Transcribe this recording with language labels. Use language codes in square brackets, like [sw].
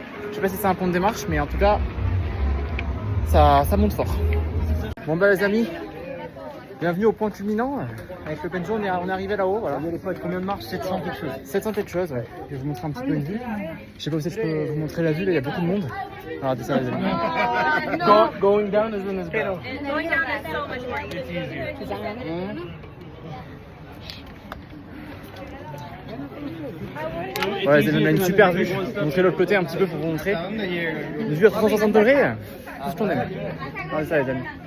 [fr] Je sais pas si c'est un point de démarche, mais en tout cas, ça monte fort. Bon bah les amis, bienvenue au point culminant. Avec le Benjo, on est arrivé là-haut, voilà. Regardez les potes, combien de marches? 700 quelque chose. 700 quelque chose, ouais. Je vais vous montrer un petit peu une vue. Je sais pas si je peux vous montrer la vue, là il y a beaucoup de monde. Regardez ça les amis. [en] Going down isn't as bad. Going down is so much more easier. [fr] Ouais, on a une super vue. Je vais vous montrer l'autre côté un petit peu pour vous montrer. Une vue à 360 degrés. Tout ce qu'on aime. Regardez ça les amis.